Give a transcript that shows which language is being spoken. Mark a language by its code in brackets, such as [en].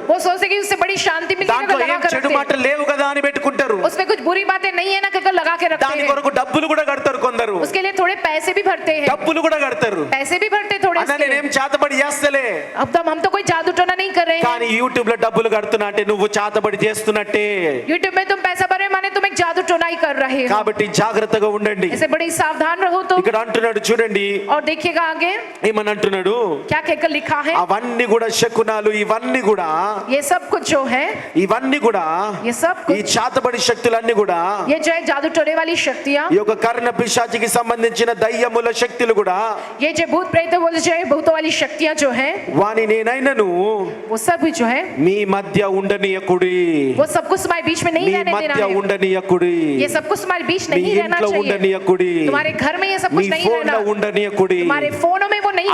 [hi] वो सोचते कि उससे बड़ी शांति मिलेगी [te] దాంట్లో [hi] अगर [te] ఏం [hi] लगा कर [te] చెడు [hi] रखते [te] మాటలు లేవు కదా అని పెట్టుకుంటారు [hi] हैं। उसमें कुछ बुरी बातें नहीं है ना कहकर लगा के रखते [te] దాని [hi] हैं। [te] కొరకు డబ్బులు కూడా కడతారు కొందరు [hi] उसके लिए थोड़े पैसे भी भरते हैं, [te] డబ్బులు కూడా కడతారు [hi] पैसे भी भरते थोड़े [te] అన్న [hi] इसके लिए। [te] నేనేం చేతబడి చేస్తలే [hi] अब तो हम तो कोई जादू टोना नहीं कर रहे हैं। [te] కానీ యూట్యూబ్ లో డబ్బులు కడుతున్నా అంటే నువ్వు చేతబడి చేస్తున్నట్టే [hi] यूट्यूब में तुम पैसा भरे माने तुम एक जादू टोना ही कर रहे हो, [te] కాబట్టి జాగ్రత్తగా ఉండండి [hi] ऐसे बड़ी सावधान रहो। तो [te] ఇక్కడ అంటున్నాడు చూడండి [hi] और देखिएगा आगे [te] ఏమని అంటున్నాడు [hi] क्या कहकर लिखा है, [te] అవన్నీ కూడా శకునాలు ఇవన్నీ కూడా [hi] ये सब कुछ जो है [te] ఇవన్నీ కూడా [hi] ये सब [te] ఈ [hi] कुछ [te] చేతబడి శక్తులన్నీ కూడా [hi] ये जो है जादू टोने वाली शक्तियां, [te] ఈ యొక్క కర్ణ పిశాచికి సంబంధించిన దయ్యముల శక్తులు కూడా [hi] ये जो भूत प्रेत बोले जो है भूतों वाली शक्तियां जो है [te] వాని నేనైనను [hi] वो सब भी जो है [te] మీ మధ్య ఉండనీయకుడి [hi] वो सब कुछ तुम्हारे बीच में नहीं [te] మీ [hi] रहने देना [te] మధ్య [hi] है। [te] ఉండనీయకుడి [hi] ये सब कुछ तुम्हारे बीच [te] మీ [hi] नहीं रहना [te] ఇంట్లో [hi] चाहिए, [te] ఉండనీయకుడి [hi] तुम्हारे घर में ये सब [te] మీ [hi] कुछ नहीं [te] ఫోన్ [hi] रहना, [te] లో ఉండనీయకుడి [hi] तुम्हारे फोनों में वो नहीं